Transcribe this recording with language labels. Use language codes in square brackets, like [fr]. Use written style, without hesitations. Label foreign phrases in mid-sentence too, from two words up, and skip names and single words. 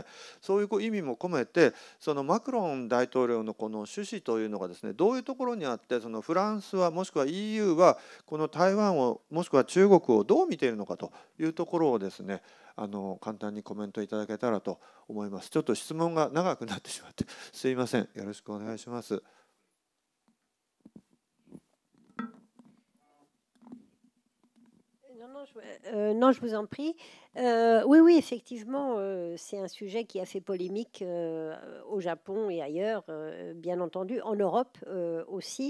[ja] そういう意味も込めてマクロン大統領の趣旨というのがですねどういうところにあって、フランスはもしくは EU はこの台湾をもしくは中国をどう見ているのかというところをですね簡単にコメントいただけたらと思います。ちょっと質問が長くなってしまってすいません。よろしくお願いします。 [fr] Non, je vous en prie. Oui, effectivement, c'est un sujet qui a fait polémique au Japon et ailleurs, bien entendu, en Europe aussi.